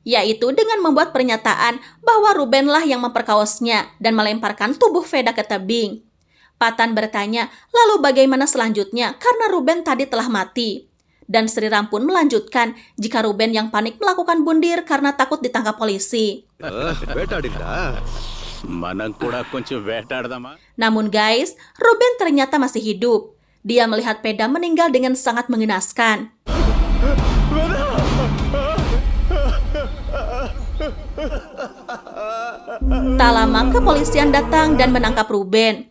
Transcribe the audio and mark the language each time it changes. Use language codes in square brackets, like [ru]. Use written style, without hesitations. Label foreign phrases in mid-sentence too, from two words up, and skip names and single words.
[id] yaitu dengan membuat pernyataan bahwa Ruben lah yang memperkawasnya dan melemparkan tubuh Veda ke tebing. Patan bertanya, lalu bagaimana selanjutnya karena Ruben tadi telah mati. Dan Sriram pun melanjutkan jika Ruben yang panik melakukan bundir karena takut ditangkap polisi. [te] వేటాడిందా మనం కూడా కొంచెం వేటాడదామా [id] Namun guys, Ruben ternyata masih hidup. Dia melihat Veda meninggal dengan sangat mengenaskan. Tak lama kepolisian datang dan menangkap Ruben.